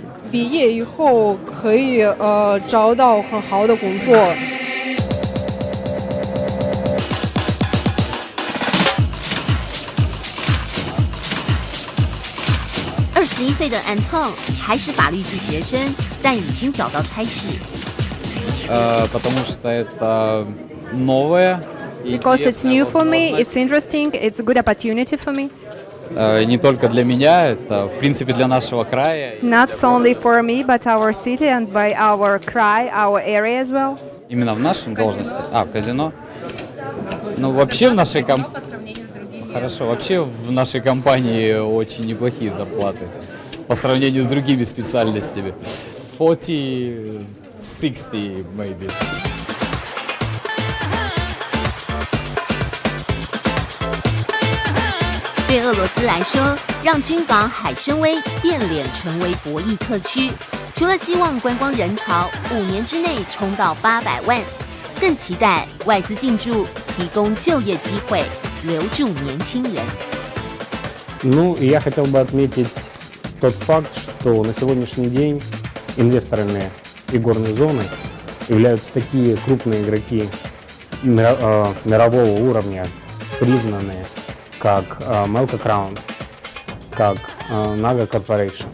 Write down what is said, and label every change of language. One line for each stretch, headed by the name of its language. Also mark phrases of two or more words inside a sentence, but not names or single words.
Chinese: 毕业以后可以找到很好的工作。 21岁的 Anton 还是法律系学生，但已经找到差事。
Russian: Потому что это новое.
English: Because it's new for me, it's interesting, it's a good opportunity for me.
Russian: Не только для меня, это в принципе для нашего края.
English: Not only for me, but our city and by our край, our area as well.
Russian: Именно в нашей должности. В казино. Ну, вообще в нашей Хорошо, вообще в нашей компании очень неплохие зарплаты по сравнению с другими специальностями.
English: 40, 60 maybe.
Chinese: 对俄罗斯来说，让军港海参崴变脸成为博弈特区，除了希望观光人潮5年之内冲到800万，更期待外资进驻，提供就业机会，留住年轻人。
Russian: Ну, и я хотел бы отметить тот факт, что на сегодняшний день инвесторами игорной зоны являются такие крупные игроки мирового уровня, признанные, как Melco Crown, как Naga Corporation.